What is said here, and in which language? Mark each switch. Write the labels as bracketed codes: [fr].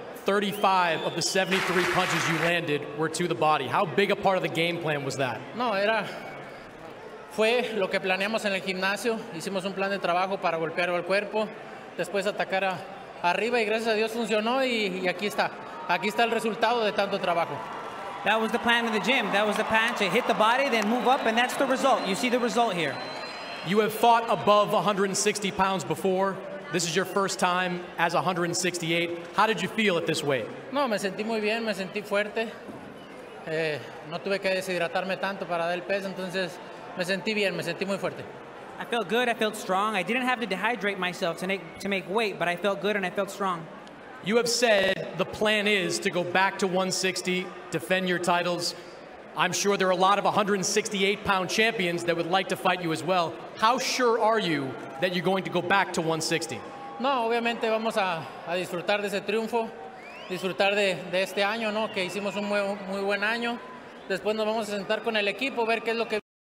[en] 35 of the 73 punches you landed were to the body. How big a part of the game plan was that? [es] No, fue lo que planeamos en el gimnasio. Hicimos un plan de trabajo para golpear al cuerpo, después atacar arriba y gracias a Dios funcionó y aquí está. Aquí está el resultado de tanto trabajo. [en] That was the plan in the gym. That was the plan to hit the body, then move up, and that's the result. You see the result here. You have fought above 160 pounds before. This is your first time as 168. How did you feel at this weight? [es] No, me sentí muy bien, me sentí fuerte. No tuve que deshidratarme tanto para dar el peso, entonces me sentí bien, me sentí muy fuerte. [en] I felt good, I felt strong. I didn't have to dehydrate myself to make weight, but I felt good and I felt strong. You have said the plan is to go back to 160, defend your titles. I'm sure there are a lot of 168-pound champions that would like to fight you as well. How sure are you that you're going to go back to 160? [es] No, obviamente vamos a disfrutar de ese triunfo, disfrutar de este año, ¿no? Que hicimos un muy buen año. Después nos vamos a sentar con el equipo, ver qué es lo que